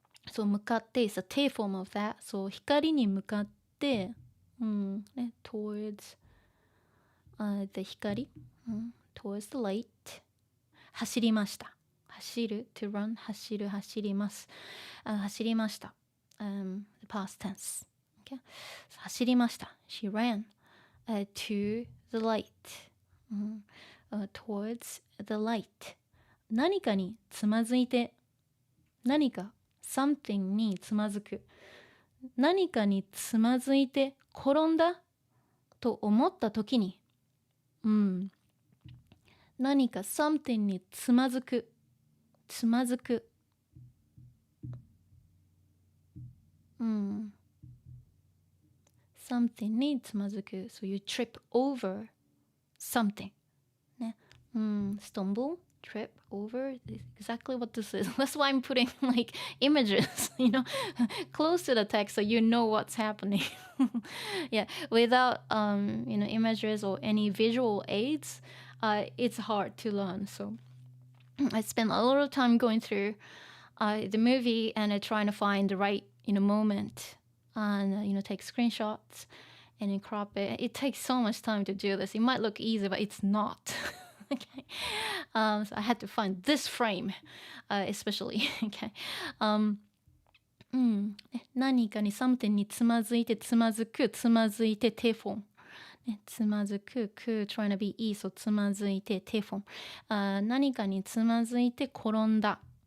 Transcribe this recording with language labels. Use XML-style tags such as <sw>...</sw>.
<ja>そう向かって</ja> <en>is a T form of that.</en> <ja>そう光に向かって、</ja> <en>towards the</en> <ja>光、</ja> <en>towards the light</en> <ja>走りました。走る</ja> <en>to run</en> <ja>走ります。走りました。</ja> <en>the past tense、okay?</en> <ja>走りました。</ja> <en>She ran to the light、towards the light。</en> <ja>何かにつまずいて、何か</ja> <en>something</en> <ja>につまずく、何かにつまずいて転んだと思ったときに、何か something につまずく、something につまずく。</ja> <en>So you trip over something ね、stumble trip over exactly what this is. That's why I'm putting like images, close to the text so you know what's happening. Yeah, without images or any visual aids, it's hard to learn. So I spent a lot of time going through the movie and trying to find the right moment and take screenshots and then crop it. It takes so much time to do this. It might look easy, but it's not. Okay. So I had to find this frame, especially. Okay.</en> <ja>何かに something につまずいてつまずくつまずいてテフォン、つまずく</ja> <en>trying to be e so</en> <ja>つまずいてテフォン、何かにつまずいて転んだ、</ja>